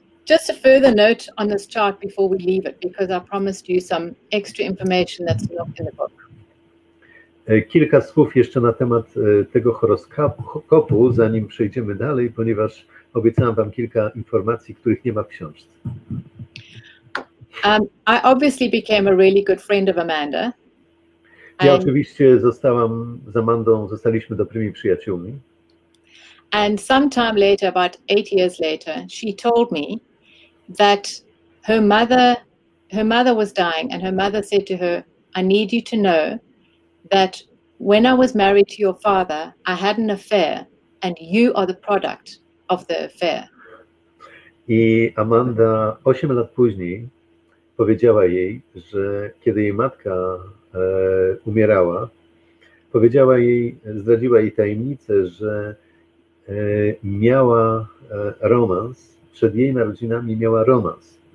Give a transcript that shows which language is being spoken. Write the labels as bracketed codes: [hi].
[en] Just a further note on this chart before we leave it, because I promised you some extra information that's not in the book. [pl] Kilka słów jeszcze na temat tego horoskopu, zanim przejdziemy dalej, ponieważ obiecałam wam kilka informacji, których nie ma w książce. [en] I obviously became a really good friend of Amanda. [pl] Ja oczywiście zostaliśmy dobrymi przyjaciółmi. [en] And sometime later, about 8 years later, she told me that her mother was dying, and her mother said to her, I need you to know that when I was married to your father, I had an affair, and you are the product of the affair. [pl] I Amanda 8 lat później powiedziała jej, że kiedy jej matka umierała, zdradziła jej tajemnicę, że miała romans, przed jej narodzinami miała romans.